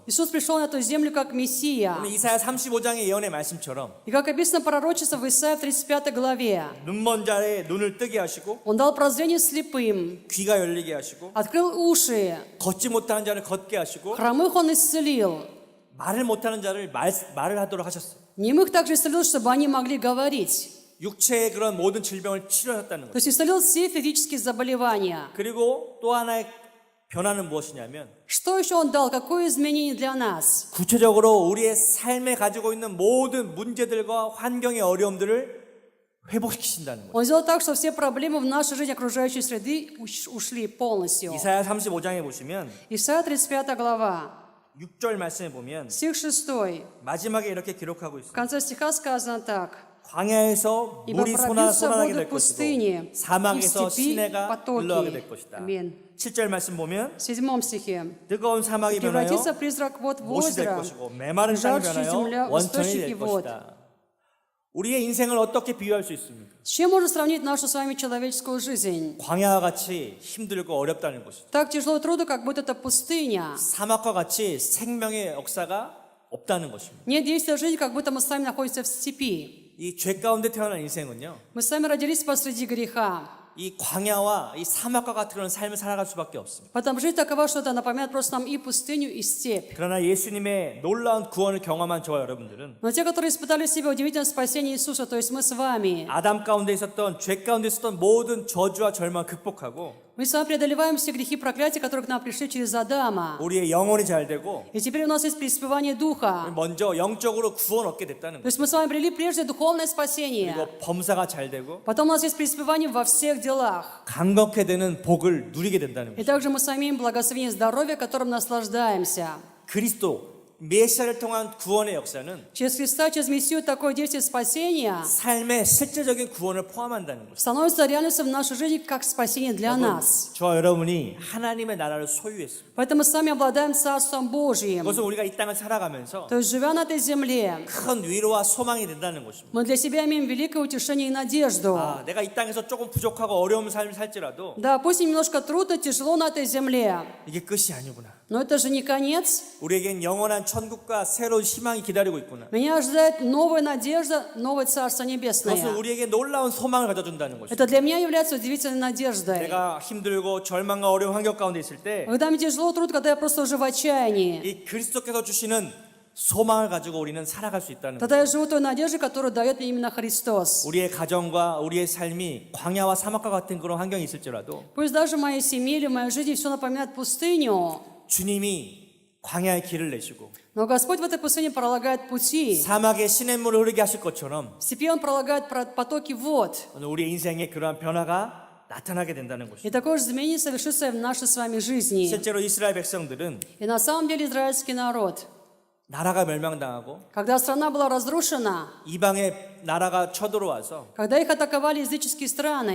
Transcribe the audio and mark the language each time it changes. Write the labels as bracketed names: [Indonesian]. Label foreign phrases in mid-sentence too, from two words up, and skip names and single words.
[Russian] Иисус пришел на эту землю как Мессия. [Korean] 오늘 이사야 35장의 예언의 말씀처럼 [Russian] И как описано пророчество в Исаии в 35 главе, [Korean] 눈먼 자의 눈을 뜨게 하시고 [Russian] Он дал прозрение слепым, [Korean] 귀가 열리게 하시고 [Russian] открыл уши, [Korean] 걷지 못하는 자를 걷게 하시고 [Russian] хромых Он исцелил, [Korean] 말을 못하는 자를 말을 하도록 하셨어요. [Russian] немых также исцелил, чтобы они могли говорить. [Korean] 육체의 그런 모든 질병을 치료하셨다는 [Russian] То [Korean] 거예요. [Russian] есть исцелил все физические заболевания. [Korean] 그리고 또 하나의 변화는 무엇이냐면 [Russian] Что еще Он дал? Какое изменение для нас? [Korean] 구체적으로 우리의 삶에 가지고 있는 모든 문제들과 환경의 어려움들을 회복시키신다는 거예요. [Russian] Он сделал так, что все проблемы в нашей жизни окружающей среды ушли полностью. [Korean] 이사야 35장에 보시면 [Russian] Исайя 35 глава, [Korean] 6절 말씀에 보면 [Russian] стих 6. [Korean] 마지막에 이렇게 기록하고 [Russian] В [Korean] 있습니다. [Russian] конце стиха сказано так. [Korean] 광야에서 [Russian] Ибо [Korean] 물이 [Russian] пробьются [Korean] 쏟아나게 [Russian] воды [Korean] 될 [Russian] пустыни, [Korean] 것이고 사막에서 [Russian] и в степи [Korean] 시내가 [Russian] потоки. [Korean] 흘러가게 될 것이다. [Russian] Аминь. [Korean] 7절 말씀 보면 [Russian] В 7 стихе. [Korean] 뜨거운 사막이 변하여 [Russian] Превратится призрак вод в [Korean] 못이 될 [Russian] озеро, [Korean] 것이고 메마른 땅이 [Russian] жаждущая земля [Korean] 변하여 [Russian] в [Korean] 원천이 [Russian] источники [Korean] 될 [Russian] вод. [Korean] 것이다. 우리의 인생을 어떻게 비유할 수 있습니까? [Russian] С чем можно сравнить нашу с вами человеческую жизнь? [Korean] 광야와 같이 힘들고 어렵다는 것이죠. [Russian] Так тяжело и трудно, как будто это пустыня. [Korean] 사막과 같이 생명의 역사가 없다는 것입니다. [Russian] Нет действия жизни, как будто мы сами находимся в степи. [Korean] 이 죄 가운데 태어난 인생은요. [Russian] Мы сами родились посреди греха. [Korean] 이 광야와 이 사막과 같은 그런 삶을 살아갈 수밖에 없습니다. [Russian] Потому жизнь такова, что это напоминает просто нам и пустыню, и степь. [Korean] 그러나 예수님의 놀라운 구원을 경험한 저와 여러분들은 [Russian] Но те, которые испытали в себе удивительное спасение Иисуса, то есть мы с вами, [Korean] 아담 가운데 있었던 죄 가운데 있었던 모든 저주와 절망을 극복하고 [Russian] Мы с вами преодолеваем все грехи проклятия, которые к нам пришли через Адама. [Korean] 우리의 영혼이 잘 되고 [Russian] И теперь у нас есть преуспевание Духа. [Korean] 먼저 영적으로 구원 얻게 됐다는 [Russian] То [Korean] 거예요. [Russian] есть мы с вами обрели прежде духовное спасение. [Korean] 그리고 범사가 잘 되고 [Russian] Потом у нас есть преуспевание во всех делах. [Korean] 강건케 되는 복을 누리게 된다는 [Russian] И [Korean] 거예요. [Russian] также мы с вами имеем благословение здоровья, которым наслаждаемся. [Korean] 그리스도 메시아를 통한 구원의 역사는 [Russian] Через Христа, через Мессию такое действие спасения [Korean] 삶의 실제적인 구원을 포함한다는 거죠. [Russian] становится реальностью в нашей жизни как спасение для нас. [Korean] 저와 여러분이 하나님의 나라를 소유했습니다. [Russian] Поэтому мы с вами обладаем Царством Божьим. [Korean] 그것은 우리가 이 땅을 살아가면서 [Russian] То есть, живя на этой земле, [Korean] 큰 위로와 소망이 된다는 것입니다. [Russian] мы для себя имеем великое утешение и надежду. [Korean] 아, 내가 이 땅에서 조금 부족하고 어려운 삶을 살지라도 [Russian] Да, пусть им немножко трудно, тяжело на этой земле, [Korean] 이게 끝이 아니구나. [Russian] но это же не конец. [Korean] 우리에겐 영원한 천국과 새로운 희망이 기다리고 있구나. [Russian] Меня ожидает новая надежда, новое Царство [Korean] 그것은 [Russian] Небесное. [Korean] 우리에게 놀라운 소망을 가져준다는 것입니다. [Russian] Это для меня является удивительной надеждой. [Korean] 내가 힘들고 절망과 어려운 환경 가운데 있을 때 [Russian] Когда мне тяжело, трудно, когда я просто уже в отчаянии. [Korean] 이 그리스도께서 주시는 소망을 가지고 우리는 살아갈 수 있다는 거예요. [Russian] Тогда я живу той надеждой, которую дает мне именно Христос. [Korean] 우리의 가정과 우리의 삶이 광야와 사막과 같은 그런 환경이 있을지라도 [Russian] Пусть даже в моей семье или в моей жизни все напоминает пустыню, [Korean] 주님이 광야의 길을 내시고 [Russian] но Господь в этой пустыне пролагает пути. [Korean] 사막에 시냇물을 흐르게 하실 것처럼 [Russian] В степи Он пролагает потоки вод. [Korean] 오늘 우리의 인생에 그러한 변화가 나타나게 된다는 것입니다. [Russian] И такое же изменение совершится и в нашей с вами жизни. [Korean] 실제로 이스라엘 백성들은 [Russian] И на самом деле израильский народ, [Korean] 나라가 멸망당하고 [Russian] когда страна была разрушена, [Korean] 이방의 나라가 쳐들어와서 [Russian] когда их атаковали языческие страны,